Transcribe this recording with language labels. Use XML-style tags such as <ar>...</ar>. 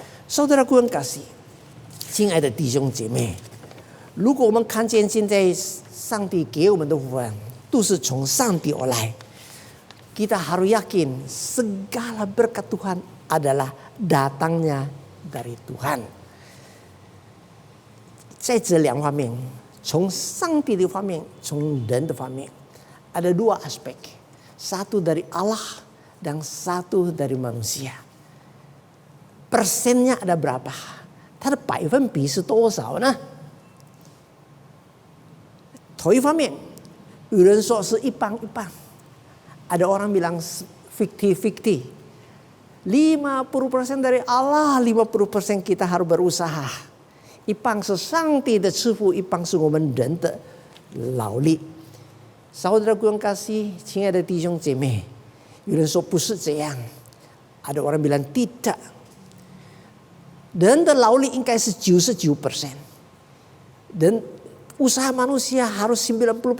<id>saudaraku yang kasih，</id> <zh>亲爱的弟兄姐妹，如果我们看见现在上帝给我们的福分， 都是从上帝而来，</zh> <id>kita harus yakin segala berkat Tuhan adalah datangnya dari Tuhan。</id> <zh>在这两方面，从上帝的方面，从人的方面，</zh> <id>ada dua aspek， satu dari Allah dan satu dari manusia。 persennya ada berapa？</id> <zh>它的百分比是多少呢？头一方面，有人说是一半一半，</zh> <id>ada orang bilang 50-50， 50% dari Allah， 50% kita harus berusaha。</id> <zh>一半是上帝的赐福， 一半是我们人的劳力。</zh> <id>Saudaraku yang kasih，</id> <zh>亲爱的弟兄姐妹， 有人说不是这样，</zh> <id>ada orang bilang tidak，</id> <zh>人的劳力应该是 99%，</zh> <id>dan usaha manusia harus 99%.</id>